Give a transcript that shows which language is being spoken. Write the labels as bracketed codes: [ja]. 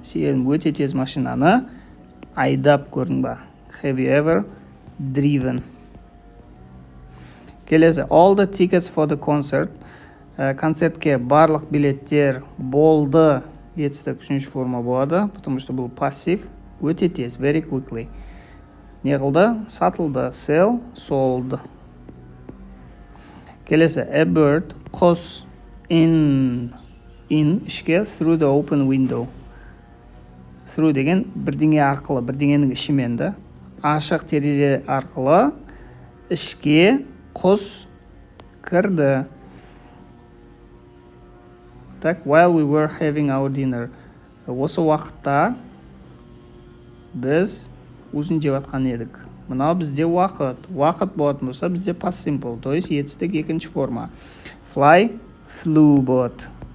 [kk] Сен өте тез машинаны айдап көрдің ба? [en] Have you ever driven? Келесі, all the tickets for the concert. [kk] Концертке барлық билеттер болды. Етістік үшінші форма болады, [ru] потому что [kk] бұл пассив. Өте тез, [en] very quickly. [kk] Не қылды? Сатылды. Sell, sold. [en] Келесі, a bird, құс, in ішке, through the open window. [kk] Through деген бірдеңе арқылы, бірдеңенің ішіменді. Ашық терезе арқылы ішке құс кірді. [en] Так, while we were having our dinner. [kk] Осы уақытта біз ужин жеп жатқан едік. Мынау бізде уақыт болатын болса, бізде past simple, [ru] то есть [kk] етістік екінші форма. [en] Fly, flew болады.